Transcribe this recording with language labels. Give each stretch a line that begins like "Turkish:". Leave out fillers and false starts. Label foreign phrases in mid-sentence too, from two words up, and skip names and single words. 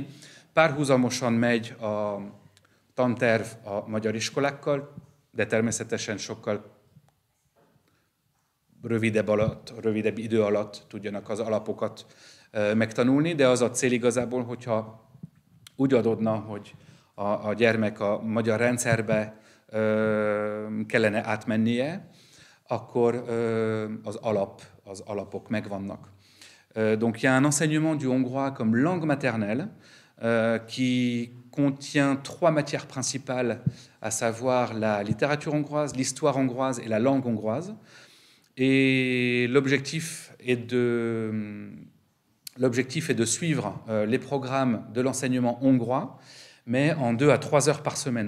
Hungarian: Párhuzamosan megy a tanterv a magyar iskolákkal, de természetesen sokkal rövidebb idő alatt tudjanak az alapokat megtanulni, de az a cél igazából, hogyha úgy adódna, hogy a gyermek a magyar rendszerbe kellene átmennie, akkor az alapok megvannak.
French: Donc il y a un enseignement du hongrois comme langue maternelle qui contient 3 matières principales, à savoir la littérature hongroise, l'histoire hongroise et la langue hongroise. Et l'objectif est de suivre les programmes de l'enseignement hongrois, mais en 2 à 3 heures par semaine.